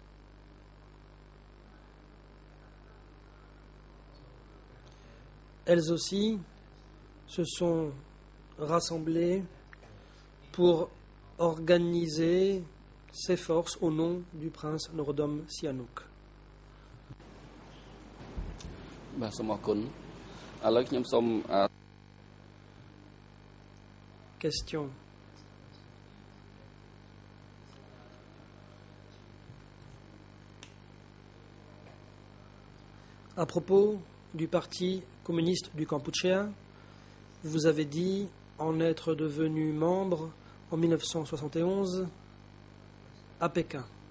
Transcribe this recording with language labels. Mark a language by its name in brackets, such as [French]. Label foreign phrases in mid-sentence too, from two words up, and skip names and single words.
[French] Elles aussi se sont rassemblées pour organiser ces forces au nom du prince Norodom Sihanouk. [Khmer] បាទសូមអរគុណឥឡូវខ្ញុំសូម [French] Question. À propos du Parti communiste du Kampuchea, vous avez dit en être devenu membre en 1971 à Pékin.